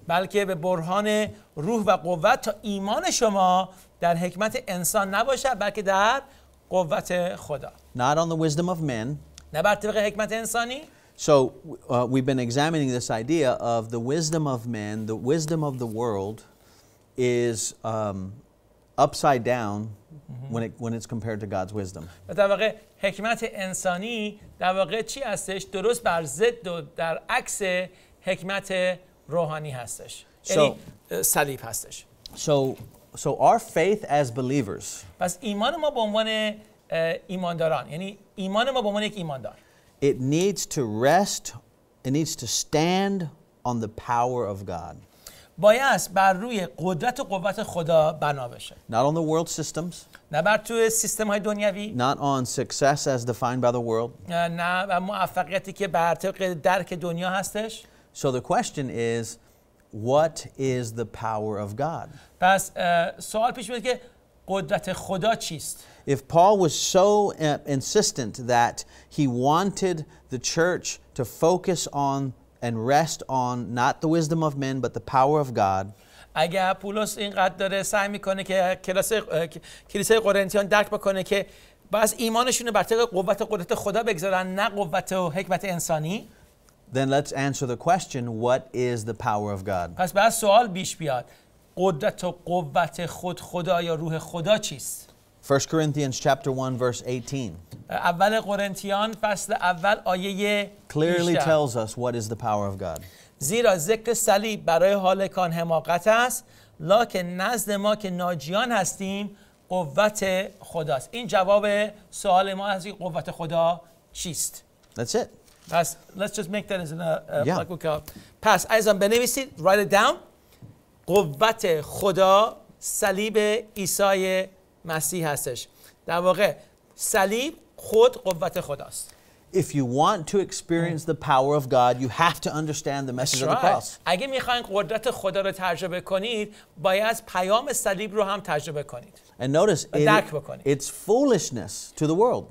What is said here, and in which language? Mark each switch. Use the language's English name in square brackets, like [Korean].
[Persian] بلکه به برهان روح و قوت تا ایمان شما در حکمت انسان نباشد بلکه در قوت خدا. [English] Not on the wisdom of men. [Persian] نه بر طبق حکمت انسانی. [English] So we've been examining this idea of the wisdom of men. The wisdom of the world is upside down when it's compared to God's wisdom. [Persian] و در واقع حکمت انسانی در واقع چی هستش؟ درست بر ضد و در عکس حکمت روحانی هستش. یعنی صلیب هستش. [English] So our faith as believers. [Persian] پس ایمان ما به عنوان ایمانداران، یعنی ایمان ما به عنوان یک ایماندار. [English] It needs to rest, it needs to stand on the power of God. [Persian] باید بر روی قدرت و قوت خدا بنا بشه. [English] Not on the world systems. [Persian] نه بر توی سیستم های دنیوی. [English] Not on success as defined by the world. [Persian] نه بر موفقیتی که بر طبق درک دنیا هستش. [English] So the question is, what is the power of God? [Persian] پس سوال پیش میاد که قدرت خدا چیست؟ [English] If Paul was so insistent that he wanted the church to focus on and rest on not the wisdom of men but the power of God. [Persian] اگر پولس اینقدر داره سعی میکنه که کلیسای قرنتیان درک بکنه که باز ایمانشون بر طبق قوت و قدرت خدا بگذارن نه قوت و حکمت انسانی. [English] Then let's answer the question, what is the power of God? [Persian] پس بعد سوال بیش بیاد، قدرت و قوت خدا یا روح خدا چیست؟ [English] 1 Corinthians chapter 1 verse 18 [Persian] اول قرنتیان فصل اول آیه [English] clearly 18 tells us what is the power of God. [Persian] زیرا ذکر صلیب برای هالکان حماقت است، لکن نزد ما که ناجیان هستیم قوت خداست. این جواب سوال ما از قوت خدا چیست. [English] That's it. پس let's just make that as a [Persian] پس عزیزان بنویسید، [English] write it down. [Persian] قوت خدا صلیب عیسی مسیح هستش. در واقع صلیب خود قوت خداست. [English] If you want to experience the power of God, you have to understand the message of the cross. [Persian] اگه میخواین قدرت خدا رو تجربه کنید، باید پیام صلیب رو هم تجربه کنید. [English] And notice it's foolishness to the world.